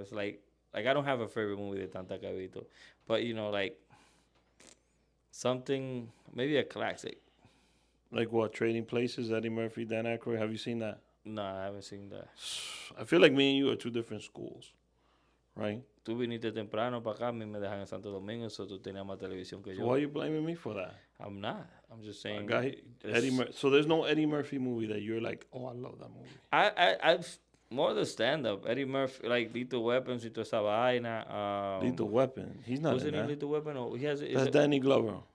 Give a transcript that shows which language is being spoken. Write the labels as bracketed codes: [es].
[en] It's like I don't have a favorite movie [es] de tanta que he visto, [en] but you know like something maybe a classic. Like what? Trading Places, Eddie Murphy, Dan Aykroyd. Have you seen that? No, I haven't seen that. I feel like me and you are 2 different schools, right? [es] Tú viniste temprano para acá, a mí me dejan en Santo Domingo, so tú tenías más televisión que [en] So [es] yo. [en] why are you blaming me for that? I'm not. I'm just saying. So there's no Eddie Murphy movie that you're like, oh, I love that movie. I've more the stand up. Eddie Murphy, like Lethal Weapons [es] y toda esa vaina. [en] Lethal Weapon. He's not Was in it in that. Lethal Weapon? Or he has. That's Danny Glover.